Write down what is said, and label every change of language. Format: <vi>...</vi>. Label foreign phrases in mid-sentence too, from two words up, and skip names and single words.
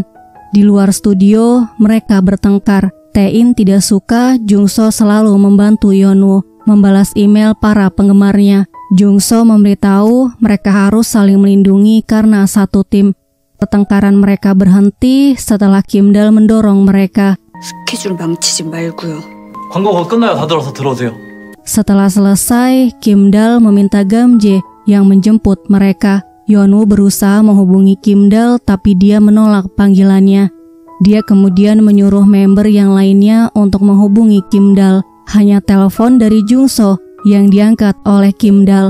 <id>Di luar studio, mereka bertengkar. Tae-in tidak suka Jungso selalu membantu Yeonu membalas email para penggemarnya. Jungso memberitahu mereka harus saling melindungi karena satu tim. Pertengkaran mereka berhenti setelah Kim-dal mendorong mereka.</id> <ko>스케줄 망치지 말고요. 광고가 끝나요. 다 들어서 들어오세요.</ko> <id>Setelah selesai, Kim-dal meminta Gamjae yang menjemput mereka. Yeonu berusaha menghubungi Kim-dal tapi dia menolak panggilannya. Dia kemudian menyuruh member yang lainnya untuk menghubungi Kim-dal. Hanya telepon dari Jungso yang diangkat oleh Kim-dal.</id>